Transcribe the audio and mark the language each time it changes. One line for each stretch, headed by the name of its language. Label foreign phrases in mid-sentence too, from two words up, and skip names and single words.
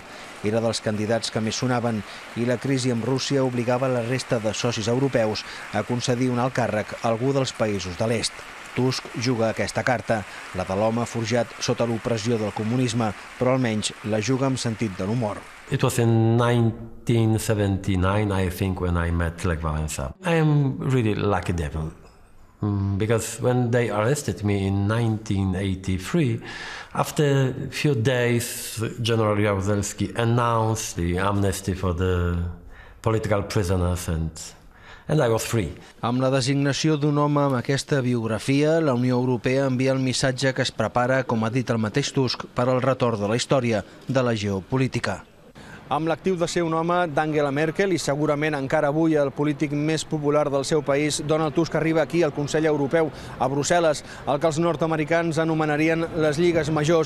Catalan: Era dels candidats que més sonaven i la crisi amb Rússia obligava la resta de socis europeus a concedir un alt càrrec a algú dels països de l'est. Tusk juga aquesta carta, la de l'home forjat sota l'opressió del comunisme, però almenys la juga amb sentit de l'humor.
English: It was in 1979, I think, when I met Lech Wałęsa. I am really lucky devil, because when they arrested me in 1983, after a few days, General Jaruzelski announced the amnesty for the political prisoners and I was free.
Catalan: Amb la designació d'un home amb aquesta biografia, la Unió Europea envia el missatge que es prepara, com ha dit el mateix Tusk, per al retorn de la història de la geopolítica. Amb l'actiu de ser un home d'Angela Merkel i segurament encara avui el polític més popular del seu país, Donald Tusk arriba aquí al Consell Europeu, a Brussel·les, el que els nord-americans anomenarien les lligues majors.